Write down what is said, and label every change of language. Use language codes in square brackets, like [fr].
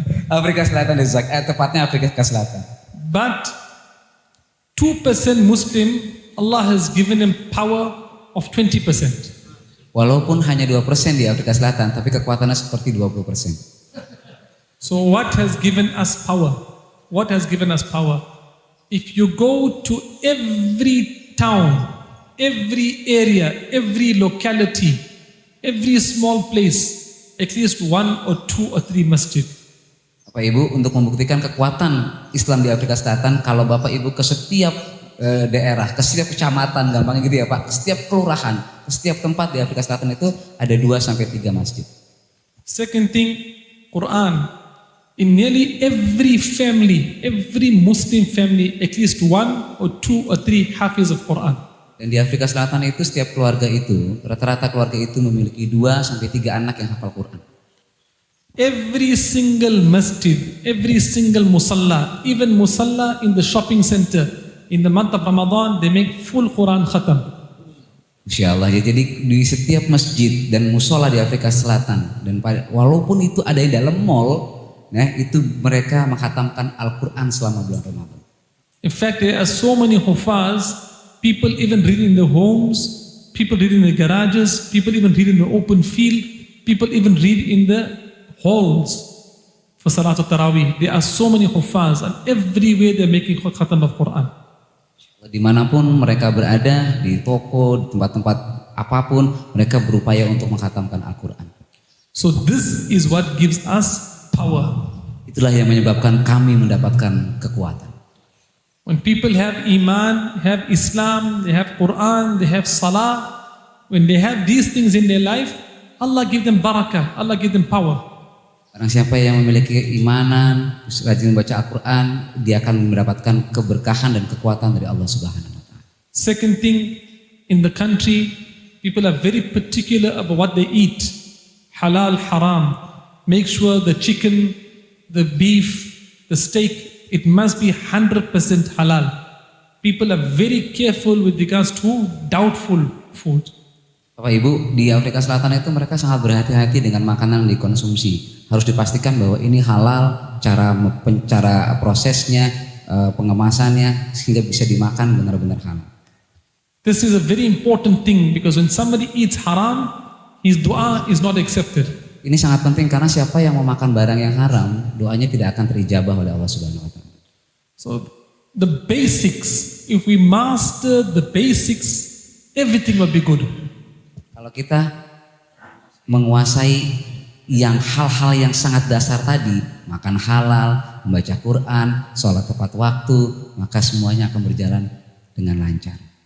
[id] Afrika Selatan tepatnya Afrika Selatan. [en] But 2% Muslim, Allah has given him power of 20%. [id] Walaupun hanya 2% di Afrika Selatan, tapi kekuatannya seperti 20%. [en] So what has given us power? What has given us power? If you go to every town, every area, every locality, every small place, at least 1 or 2 or 3 masjid. [id] Bapak Ibu, untuk membuktikan kekuatan Islam di Afrika Selatan, kalau Bapak Ibu ke setiap daerah, ke setiap kecamatan, gampangnya gitu ya Pak, ke setiap kelurahan, ke setiap tempat di Afrika Selatan itu ada 2 sampai 3 masjid. [en] Second thing, Quran. In nearly every family, every Muslim family, at least 1 or 2 or 3 hafiz of Quran. [id] Dan di Afrika Selatan itu setiap keluarga itu, rata-rata keluarga itu memiliki 2 sampai 3 anak yang hafal Quran. [en] Every single masjid, every single musalla, even musalla in the shopping center, in the month of Ramadan, they make full Quran khatam. [id] Insya Allah ya, jadi di setiap masjid dan musola di Afrika Selatan, dan walaupun itu ada di dalam mall, nah itu mereka menghatamkan Al-Quran selama bulan Ramadan. [en] In fact, there are so many hufaz, people even read in their homes, people read in the garages, people even read in the open field, people even read in the halls for Salatul Tarawih. There are so many hufaz, and everywhere they're making khatam of Quran. [id] Dimanapun mereka berada, di toko, di tempat-tempat apapun, mereka berupaya untuk menghatamkan Al-Quran. [en] So this is what gives us power. [id] Itulah yang menyebabkan kami mendapatkan kekuatan. [en] When people have iman, have Islam, they have Quran, they have salah, when they have these things in their life, Allah give them barakah, Allah give them power. [id] Barang siapa yang memiliki keimanan, rajin membaca Al-Quran, dia akan mendapatkan keberkahan dan kekuatan dari Allah Subhanahu wa Ta'ala. [en] Second thing, in the country, people are very particular about what they eat. Halal, haram. Make sure the chicken, the beef, the steak, it must be 100% halal. People are very careful with regards to doubtful food. [id] Bapak Ibu, di Afrika Selatan itu mereka sangat berhati-hati dengan makanan yang dikonsumsi. Harus dipastikan bahwa ini halal, cara prosesnya, pengemasannya, sehingga bisa dimakan benar-benar halal. [en] This is a very important thing because when somebody eats haram, his dua is not accepted. [id] Ini sangat penting karena siapa yang memakan barang yang haram, doanya tidak akan terijabah oleh Allah Subhanahu wa taala. [en] So the basics, if we master the basics, everything will be good. [id] Kalau kita menguasai yang hal-hal yang sangat dasar tadi, makan halal, membaca Quran, sholat tepat waktu, maka semuanya akan berjalan dengan lancar.